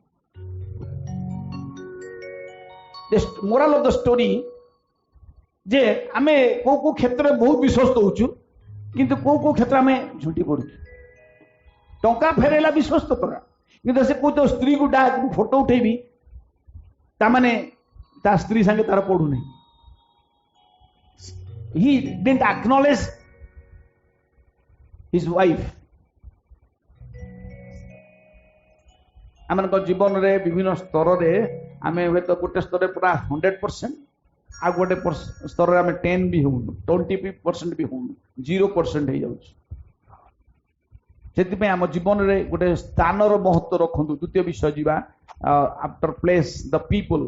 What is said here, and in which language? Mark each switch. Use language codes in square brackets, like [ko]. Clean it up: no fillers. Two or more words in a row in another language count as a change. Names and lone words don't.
[en] moral of the story [or] ଯେ ଆମେ କୋଉ କୋଉ କ୍ଷେତ୍ରରେ ବହୁତ ବିଶ୍ୱସ୍ତ ହଉଛୁ କିନ୍ତୁ କୋଉ କୋଉ କ୍ଷେତ୍ରରେ ଆମେ ଝୁଣ୍ଟି ପଡୁଛୁ ଟଙ୍କା ଫେରାଇଲା ବିଶ୍ୱସ୍ତ କରା କିନ୍ତୁ ସେ କହୁଛ ସ୍ତ୍ରୀକୁ ଡାକ ଫଟୋ ଉଠେଇବି ତାମାନେ ତା ସ୍ତ୍ରୀ ସାଙ୍ଗେ ତାର ପଡୁନାହିଁ [en] he didn't acknowledge his wife [or] ଆମମାନଙ୍କ ଜୀବନରେ ବିଭିନ୍ନ ସ୍ତରରେ ଆମେ ହୁଏତ ଗୋଟେ ସ୍ତରରେ ପୁରା 100% ଆଉ ଗୋଟେ ସ୍ତରରେ ଆମେ 10 ବି ହଉନୁ 20% ବି ହଉନୁ 0% ହେଇଯାଉଛି ସେଥିପାଇଁ ଆମ ଜୀବନରେ ଗୋଟେ ସ୍ଥାନର ମହତ୍ତ୍ୱ ରଖନ୍ତୁ ଦ୍ୱିତୀୟ ବିଷୟ ଯିବା [en] after place the people